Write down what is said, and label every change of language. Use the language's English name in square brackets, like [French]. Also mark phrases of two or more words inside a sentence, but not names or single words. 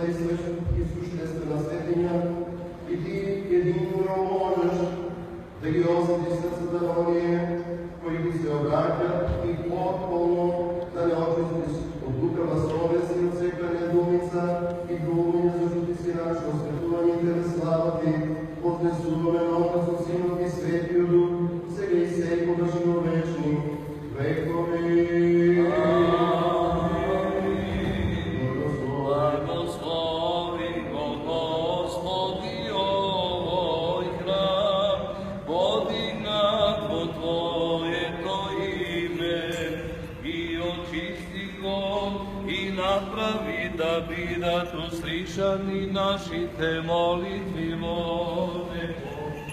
[Macedonian] и существена светиња, и ти единно можеш да ги осети срцата на оние кои ги се обраќат и потполно да не очистиш од лукава совест и од сека недумица и думање, зашто ти си наш осветување и тебе слава ти, поднесуваме на Отецот, Синот и Светиот Дух, сега и секогаш и во вечни векови. Blagoslovi go Gospodi ovoj hram, podignato Tvoje ime i očisti go i napravi da bidatu slišani našite molitvi vode.